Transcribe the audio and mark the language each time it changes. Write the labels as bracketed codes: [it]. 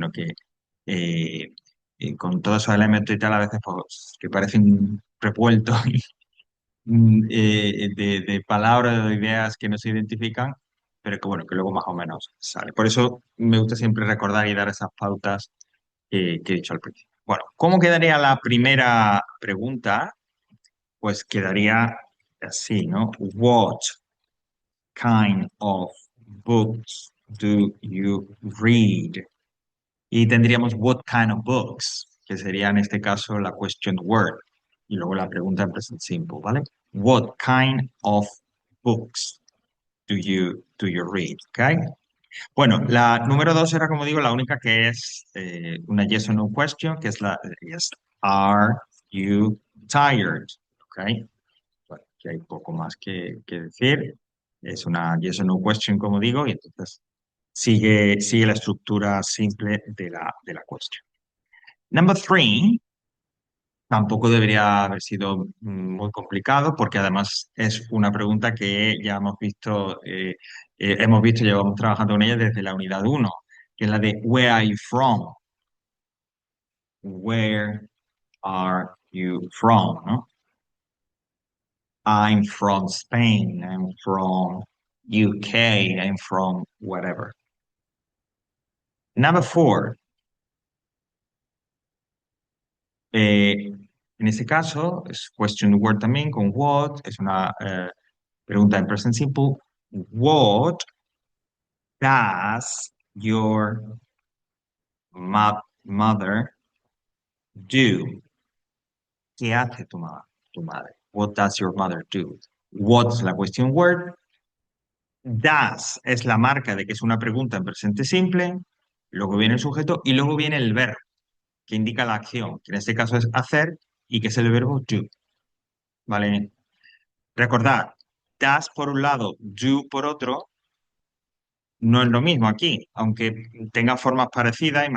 [es] Sino que eh, con todos esos elementos y tal, a veces pues, que parecen revueltos de palabras o de ideas que no se identifican, pero que bueno, que luego más o menos sale. Por eso me gusta siempre recordar y dar esas pautas que he dicho al principio. Bueno, ¿cómo quedaría la primera pregunta? Pues quedaría así, ¿no? [en] What kind of books do you read? [es] Y tendríamos [en] what kind of books, [es] que sería en este caso la question word. Y luego la pregunta en present simple, ¿vale? [en] What kind of books do you read? [es] ¿Ok? Bueno, la número dos era, como digo, la única que es una yes or no question, que es la yes, [en] are you tired? [es] ¿Ok? Bueno, aquí hay poco más que decir. Es una yes or no question, como digo, y entonces sigue la estructura simple de la cuestión. Number three, tampoco debería haber sido muy complicado porque además es una pregunta que ya hemos visto, llevamos trabajando con ella desde la unidad uno, que es la de [en] Where are you from? Where are you from? ¿No? I'm from Spain, I'm from UK, I'm from whatever. Number four, [es] en ese caso es question word también con what, es una pregunta en present simple. [en] What does your mother do? [es] ¿Qué hace tu madre? [en] What does your mother do? [es] What's la question word. Does es la marca de que es una pregunta en presente simple. Luego viene el sujeto y luego viene el verbo que indica la acción, que en este caso es hacer y que es el verbo do. ¿Vale? Recordad, does por un lado, do por otro, no es lo mismo aquí, aunque tenga formas parecidas.